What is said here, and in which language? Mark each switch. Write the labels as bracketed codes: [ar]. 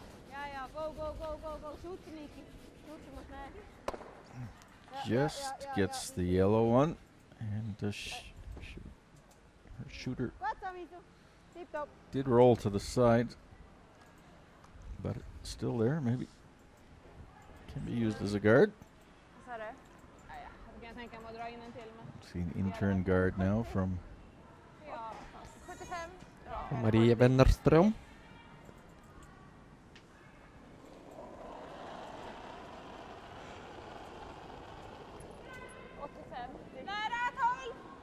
[en] Ja, go, go, go, go, go. Shoot, Niki. Shoot, [nl] je moet mee. [en] Just gets the yellow one, and her shooter [nl] Goed zo, Misu. Tip top. [en] did roll to the side, but it's still there. Maybe can be used as a guard. [sv] Vad sa du? Ja, jag kan tänka mig att dra in en till. Men [en] See an intern guard now from [sv] ja, 75. [en] From Maria Wennerström. [sv] 85. Nära 12!